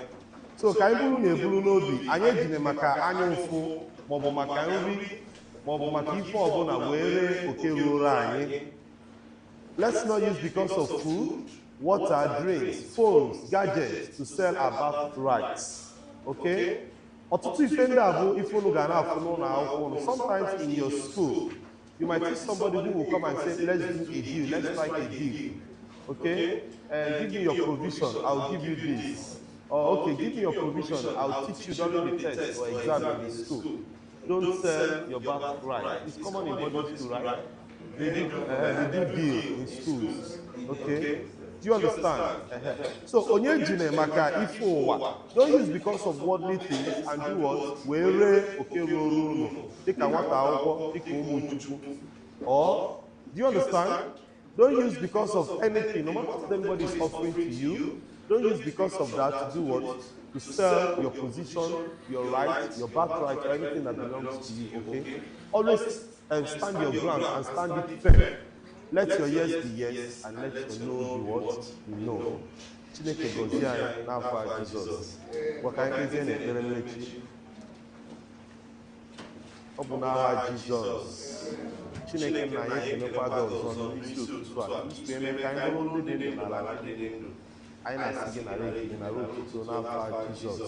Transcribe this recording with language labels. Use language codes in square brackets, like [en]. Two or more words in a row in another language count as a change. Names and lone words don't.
[ig] So ka anyị bụrụ na-eburu n'obi, anyị ejine maka anya ụfụ maọbụ maka nri maọbụ maka ife ọbụla were oke ruoro anyị. [en] Let's not use because of food, water, drinks, phones, gadgets to sell our birthrights. Okay? [ig] Ọtụtụ ife ndị a bụ ife unu ga na-afụ n'ụlọ akwụkwọ. [en] Sometimes in your school, you might see somebody who will come and say, let's do a deal, let's strike a deal. Okay? Give me your provision, I'll give you this. Or, okay, give me your provision, I'll teach you during the test or exam in the school. Don't sell your birthright. It's common in body school, right? They do deal in schools. Okay? Do you understand? So, [ig] onye jine maka ife ụwa, [en] don't use because of worldly things and do what? [ig] Were oke ruo unu, dịka nwata akwụkwọ, dịka ụmụ Chukwu. [en] Or, do you understand? Don't use because of anything, no matter what anybody is offering to you, don't use because of that to do what? To sell your position, your right, your birthright, or anything that belongs to you, okay? Always stand your ground and stand it firm. Let your yes be yes, and let your no be what? No. [ig] Chineke gozie anyị n'afọ a Jizọs. Gwaka anyị kpezie n'ekpere mmechi. Ọ bụ n'aha Jizọs. Chineke nna anyị ekelekwa gị ọzọ n'isi ụtụtụ a. Isi eme ka anyị bụrụ ndị dị ndụ n'ala ndị dị ndụ. Anyị na-asị gị nara ekele nara otuto n'afọ a Jizọs.